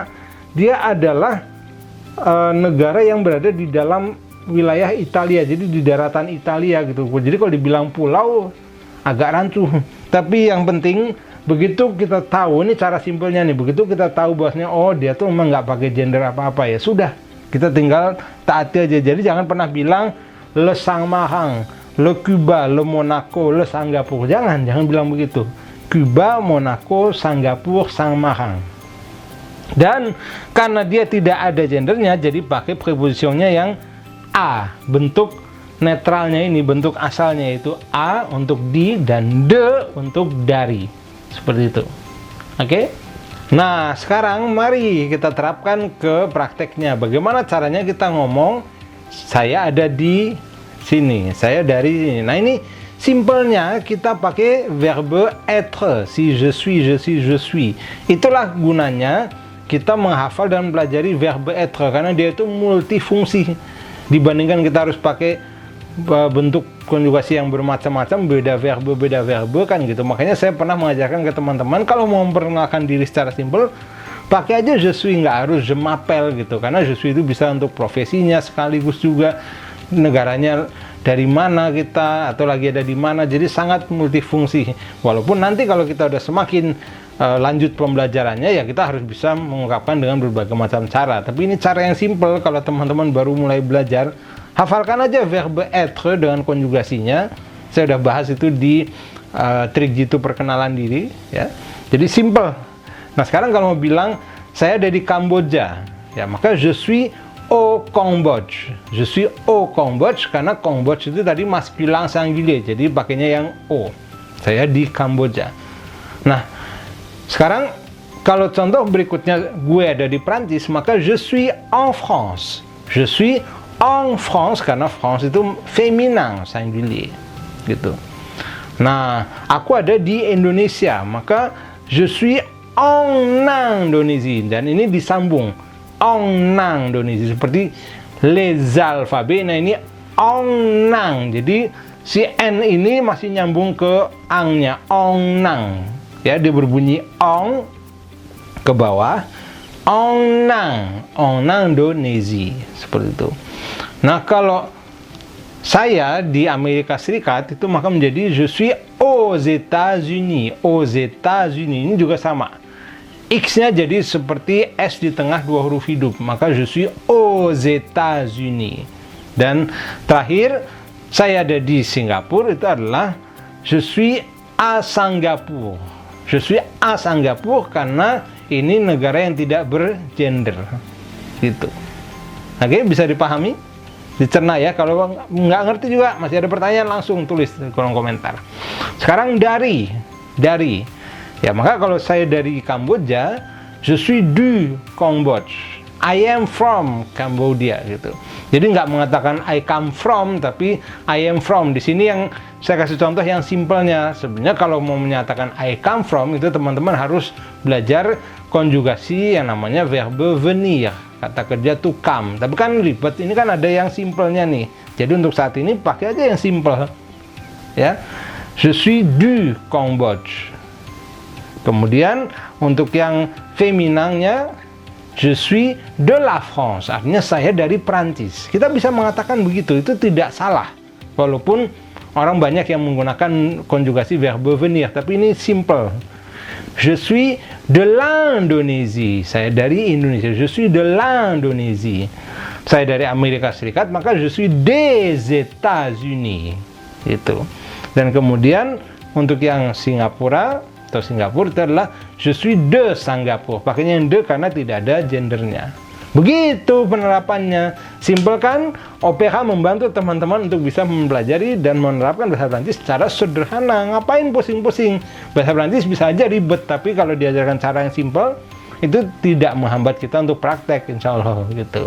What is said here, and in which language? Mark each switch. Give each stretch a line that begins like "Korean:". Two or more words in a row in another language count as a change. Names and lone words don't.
Indonesian: Dia adalah negara yang berada di dalam wilayah Italia, jadi di daratan Italia gitu. Jadi kalau dibilang pulau agak rancu. Tapi yang penting begitu kita tahu, ini cara simpelnya nih, begitu kita tahu bahwasanya oh dia tuh memang nggak pakai gender apa-apa, ya sudah, kita tinggal taati aja. Jadi jangan pernah bilang
French: le Saint-Marin, le Cuba, le Monaco, le Singapour.
Indonesian: Jangan bilang begitu. Cuba, Monaco, Singapura, Saint-Marin. Dan karena dia tidak ada gendernya, jadi pakai prepositionnya yang a, bentuk netralnya ini, bentuk asalnya itu a untuk di dan de untuk dari. Seperti itu. Oke? Nah, sekarang mari kita terapkan ke prakteknya. Bagaimana caranya kita ngomong saya ada di sini, saya dari sini. Nah, ini simpelnya kita pakai
French: verbe être. Si je suis, je suis, je suis.
Indonesian: Itulah gunanya kita menghafal dan mempelajari
French: verbe être,
Indonesian: karena dia itu multifungsi. Dibandingkan kita harus pakai bentuk konjugasi yang bermacam-macam, beda verbe kan gitu. Makanya saya pernah mengajarkan ke teman-teman, kalau mau memperkenalkan diri secara simpel, pakai aja
French: je suis,
Indonesian: nggak harus
French: je m'appelle
Indonesian: gitu. Karena
French: je suis
Indonesian: itu bisa untuk profesinya, sekaligus juga negaranya dari mana kita, atau lagi ada di mana. Jadi sangat multifungsi. Walaupun nanti kalau kita udah semakin lanjut pembelajarannya, ya kita harus bisa mengungkapkan dengan berbagai macam cara. Tapi ini cara yang simpel kalau teman-teman baru mulai belajar. Hafalkan aja
French: verbe être
Indonesian: dengan konjugasinya. Saya udah bahas itu di trik jitu perkenalan diri, ya. Jadi simple. Nah, sekarang kalau mau bilang saya ada di Kamboja, ya maka
French: je suis au Cambodge. Je suis au Cambodge
Indonesian: karena Cambodge itu tadi
French: masculine singulier,
Indonesian: jadi pakainya yang o. Saya di Kamboja. Nah, sekarang kalau contoh berikutnya gue ada di Prancis, maka
French: je suis en France. Je suis en France
Indonesian: karena France itu
French: feminin singulier
Indonesian: gitu. Nah, aku ada di Indonesia, maka
French: je suis en Indonésie,
Indonesian: dan ini disambung
French: en Indonésie
Indonesian: seperti
French: les alphabets.
Indonesian: Nah, ini en, jadi si n ini masih nyambung ke angnya, en, ya, dia berbunyi en ke bawah,
French: en Indonésie,
Indonesian: seperti itu. Nah, kalau saya di Amerika Serikat itu maka menjadi
French: je suis aux États-Unis. Aux États-Unis
Indonesian: ini juga sama. X-nya jadi seperti S di tengah dua huruf hidup, maka
French: je suis aux États-Unis.
Indonesian: Dan terakhir, saya ada di Singapura, itu adalah
French: je suis à Singapour. Je suis à Singapour
Indonesian: karena ini negara yang tidak bergender. Gitu. Oke, bisa dipahami? Dicerna ya. Kalau nggak ngerti juga, masih ada pertanyaan, langsung tulis di kolom komentar. Sekarang dari. Ya, maka kalau saya dari Kamboja,
French: je suis du Cambodge.
English: I am from Cambodia
Indonesian: gitu. Jadi nggak mengatakan
English: I come from, tapi I am from.
Indonesian: Di sini yang saya kasih contoh yang simpelnya. Sebenarnya kalau mau menyatakan
English: I come from,
Indonesian: itu teman-teman harus belajar konjugasi yang namanya
French: verbe venir.
Indonesian: Kata kerja
English: to come.
Indonesian: Tapi kan ribet. Ini kan ada yang simpelnya nih. Jadi untuk saat ini pakai aja yang simpel. Ya.
French: Je suis du Cambodge.
Indonesian: Kemudian untuk yang feminangnya,
French: je suis de la France.
Indonesian: Artinya saya dari Prancis. Kita bisa mengatakan begitu. Itu tidak salah. Walaupun orang banyak yang menggunakan konjugasi
French: verbe venir.
Indonesian: Tapi ini simple.
French: Je suis de l'Indonésie.
Indonesian: Saya dari Indonesia.
French: Je suis de l'Indonésie.
Indonesian: Saya dari Amerika Serikat, maka
French: je suis des États-Unis.
Indonesian: Itu. Dan kemudian untuk yang Singapura atau Singapura itu adalah
French: je suis de Singapour.
Indonesian: Pakainya yang de karena tidak ada gendernya. Begitu penerapannya. Simpel kan? Opera membantu teman-teman untuk bisa mempelajari dan menerapkan bahasa Prancis secara sederhana. Ngapain pusing-pusing? Bahasa Prancis bisa aja ribet, tapi kalau diajarkan cara yang simpel, itu tidak menghambat kita untuk praktek,
Arabic: إن شاء الله
Indonesian: gitu.